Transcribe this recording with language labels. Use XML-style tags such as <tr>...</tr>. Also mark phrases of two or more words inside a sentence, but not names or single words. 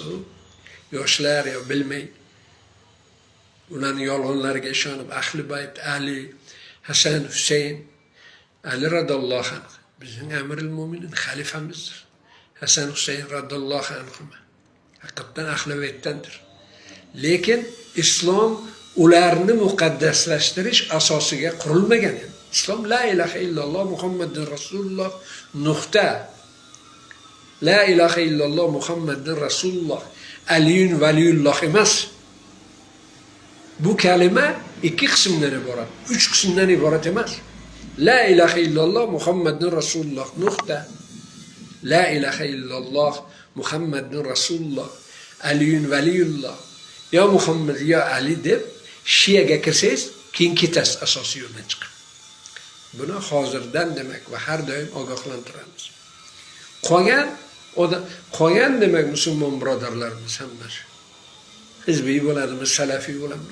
<uz>Yoshlar yo bilmay ularning yolg'onlariga ishonib, Ahli Bayt, Ali, Hasan, Husayn, Ali</uz> <ar>رضي الله عنه</ar> <uz>bizning Amirul Mo'minin xalifamizdir. Hasan, Husayn</uz> <ar>رضي الله عنه</ar> <uz>haqiqatan Ahli Baytdandir. Lekin islom ularni muqaddaslashtirish asosiga qurilmagan.</uz> <ar>İslam لا إله إلا الله محمد رسول الله nuqta. لا إله إلا الله محمد رسول الله. علي ولي الله</ar> <uz>emas. Bu kelime 2 qismdan iborat, 3 qismdan iborat emas.</uz> <ar>لا إله إلا الله محمد رسول الله nuqta. لا إله إلا الله محمد رسول الله. علي ولي الله. يا محمد يا علي</ar> <uz>deb Shiyaga kirsangiz, keyin ketasiz asosiy yo'ldan chiqib. Buni hozirdan demak va har doim ogohlantiramiz. Qolgan demak musulmon birodarlarimiz hammasi hizbiy bo'ladimi, salafiy bo'ladimi?</uz>